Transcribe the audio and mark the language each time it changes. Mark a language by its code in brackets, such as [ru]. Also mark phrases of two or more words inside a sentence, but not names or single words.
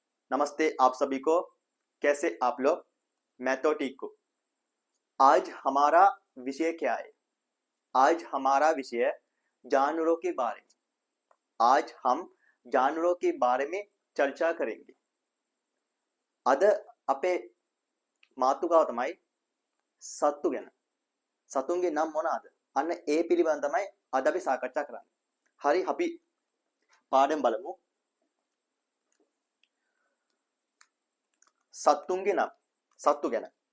[hi] नमस्ते आप सभी को। कैसे आप लोग? मैं तो ठीक हूँ। आज हमारा विषय क्या है? आज हमारा विषय जानवरों के बारे में। आज हम जानवरों के बारे में चर्चा करेंगे. [si] අද අපේ මාතෘකාව තමයි සත්තු ගැන. සතුන්ගේ නම් මොනවාද? අන්න ඒ පිළිබඳව තමයි අද අපි සාකච්ඡා කරන්නේ. හරි අපි පාඩම් බලමු. සත්තුන්ගේ නම්. සත්තු ගැන.